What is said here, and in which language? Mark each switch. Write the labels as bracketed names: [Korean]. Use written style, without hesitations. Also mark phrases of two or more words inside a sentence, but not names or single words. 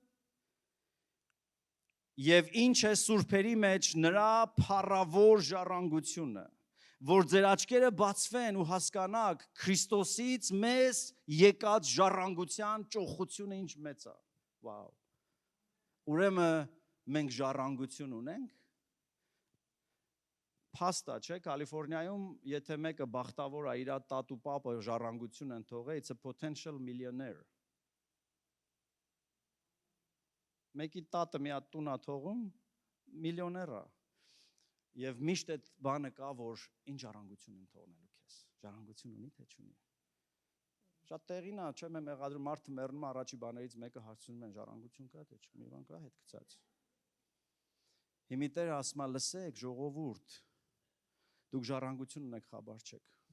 [Armenian] եւ ինչ է սուրբերի մեջ նրա փառավոր ժառանգությունը, որ ձեր աչքերը բացվեն ու հասկանաք Քրիստոսից մեզ եկած ժառանգության ճոխությունը ինչ մեծ է։ Վաու։ Ուրեմն մենք ժառանգություն ունենք։ Փաստա, չէ, Կալիֆոռնիայում, եթե մեկը բախտավոր է, իր տատու պապը ժառանգություն են թողել, [English] it's a potential millionaire։ Մեկի [Armenian] տատը մի հատ տուն է թողում, միլիոներ է։ Եվ միշտ այդ բանը կա, որ ինչ ժառանգություն են թողնելու քեզ։ Ժառանգություն ունի, թե չունի։ Շատ տեղին է, չէ՞, մեղադրում մարդը մեռնում առաջի բաներից մեկը հարցնում են ժառանգություն կա, թե չէ՞, մի բան կա, հետ գցած։ Հիմի Տերը ասում է, լսեք, ժողովուրդ, դուք ժառանգություն ունեք, խաբար չեք։